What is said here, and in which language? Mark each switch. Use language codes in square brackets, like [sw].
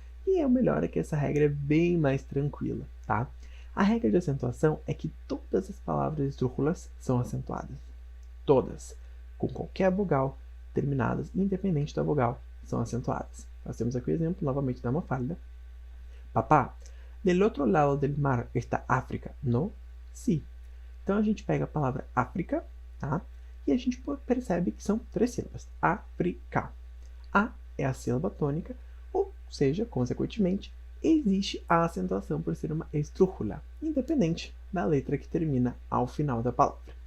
[pt] E o melhor é que essa regra é bem mais tranquila, tá? A regra de acentuação é que todas as palavras esdrúxulas são acentuadas. Todas, com qualquer vogal, terminadas, independente da vogal, são acentuadas. Nós temos aqui o exemplo, novamente, da Mafalda. [es] Papá, del otro lado del mar está África, no? Sí. [pt] Então a gente pega a palavra África, tá? E a gente percebe que são 3 sílabas. África. A é a sílaba tônica, ou seja, consequentemente, existe a acentuação por ser uma esdrúxula, independente da letra que termina ao final da palavra.